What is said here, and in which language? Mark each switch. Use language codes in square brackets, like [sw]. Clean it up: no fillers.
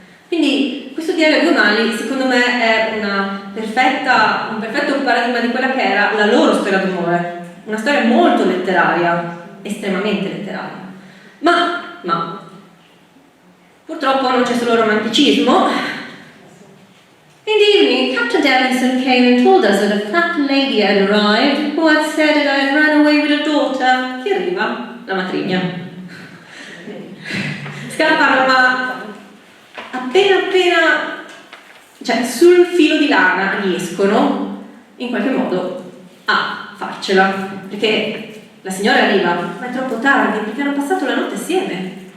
[it] Quindi questo diario a due mani secondo me è un perfetto paradigma di quella che era la loro storia d'amore, una storia molto letteraria, estremamente letteraria. Ma purtroppo non c'è solo romanticismo. [en] In the evening, Captain Davidson came and told us that a fat lady had arrived who had said that I had run away with a daughter. [it] Chi arriva? La matrigna. Scappano, ma appena, cioè sul filo di lana riescono in qualche modo a farcela, perché la signora arriva, ma è troppo tardi perché hanno passato la notte assieme.